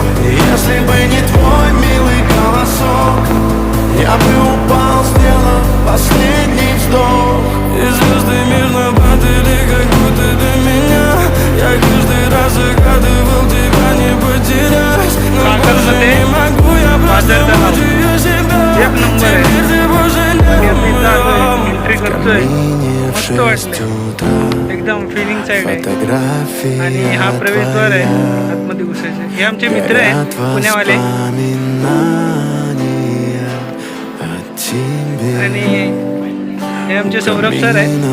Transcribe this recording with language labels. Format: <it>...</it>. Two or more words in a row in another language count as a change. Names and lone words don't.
<ru>И если бы не твой милый голосок, я бы упал, сделав последний вздох. И звезды мирно падали, как будто до меня. Я каждый раз загадывал тебя не потерять. Но больше не могу, я просто мучаю себя. Теперь ты больше не</ru> <mr>एंट्री करतोय मस्त वाटतंय एकदम फिलिंग साईड आहे आणि हा प्रवेशद्वार आहे आतमध्ये घुसायचं. हे आमचे मित्र आहेत पुण्यावाले आणि हे आमचे सौरभ सर आहेत.</mr>